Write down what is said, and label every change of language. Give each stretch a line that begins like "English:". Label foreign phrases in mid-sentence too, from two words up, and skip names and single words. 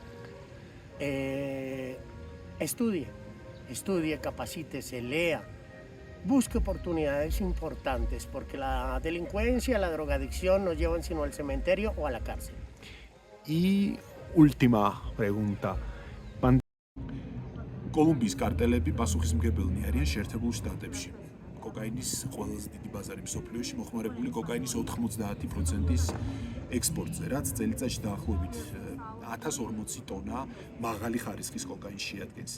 Spanish: Estudie, capacítese, lea, busque oportunidades importantes porque la delincuencia, la drogadicción nos llevan sino al cementerio o a la cárcel. Y última pregunta.
Georgian: კოლუმბიის კარტელები პასუხისმგებელნი არიან შეერთებულ შტატებში. კოკაინის ყველაზე დიდი ბაზარი მსოფლიოში მოხმარებული კოკაინის 90%-ის ექსპორტზე, რაც წელიწადში დაახლოებით 1040 ტონა მაღალი ხარისხის კოკაინს შეადგენს.